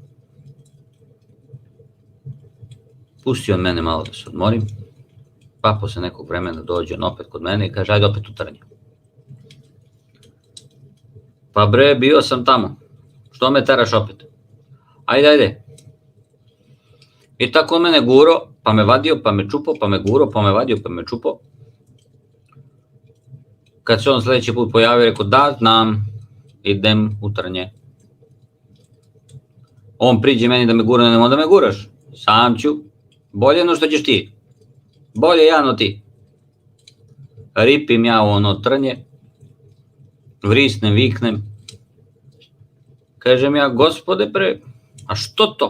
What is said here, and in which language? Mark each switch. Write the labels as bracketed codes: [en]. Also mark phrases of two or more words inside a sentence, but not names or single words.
[sr] Pustio on mene malo da se odmorim, pa posle nekog vremena dođe on opet kod mene i kaže, ajde opet u trnje. Pa bre, bio sam tamo, što me teraš opet? Ajde. I tako on mene guro, pa me vadio, pa me čupo, pa me guro, pa me vadio, pa me čupo. Kad se on sledeći put pojavio, rekao, da, znam, idem u trnje. On priđe meni da me gura, nemoj da me guraš, sam ću, bolje no što ćeš ti, bolje ja no ti. Ripim ja u ono trnje, vrisnem, viknem, kažem ja, Gospode bre, a što to?